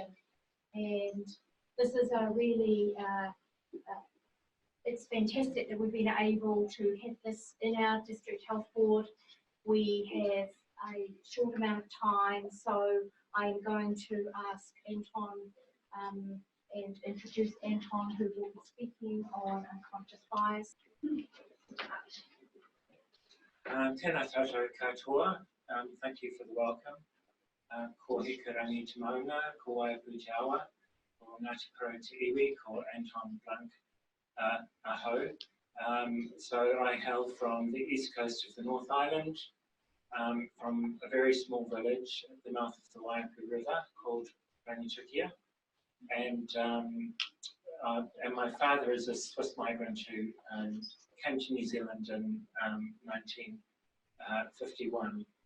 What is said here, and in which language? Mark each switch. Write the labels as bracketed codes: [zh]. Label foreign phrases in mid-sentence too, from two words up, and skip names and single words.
[en] And this is a really, it's fantastic that we've been able to have this in our District Health Board. We have a short amount of time, so I'm going to ask Anton and introduce Anton, who will be speaking on unconscious bias. [mi] Tēnā tātou katoa, [en] thank you for the welcome. [mi] Ko heka rangi te maunga, ko waiapu te awa, ko Ngāti Porou te iwi, ko Anton Blank aho. [en] So I hail from the east coast of the North Island, from a very small village at the mouth of the Waiapu River called Rangitukia. And my father is a Swiss migrant who came to New Zealand in 1951.